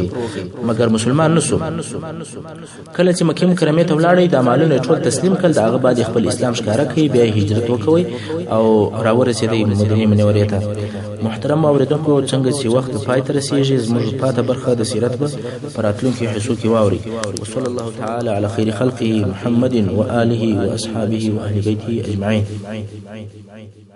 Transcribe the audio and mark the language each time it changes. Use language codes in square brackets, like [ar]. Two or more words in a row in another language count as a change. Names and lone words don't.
[ps] مګر مسلمان نه سو کله چې مکې مکرمې ته ولاړی دا مالونه ټول تسلیم کړل د هغه بعد خپل اسلام ښکاره کړي بیا هجرت وکوي او راورسېدی مدینې منورې ته محترم اوریدونکو څنګه چې وخت پای ته رسیږي زموږ پاته برخه د سیرت به په راتلونکي حصو کې واوري [ar] وصلی الله تعالی علی خیر خلقه محمد و آله و اصحابه و اهل بیته اجمعین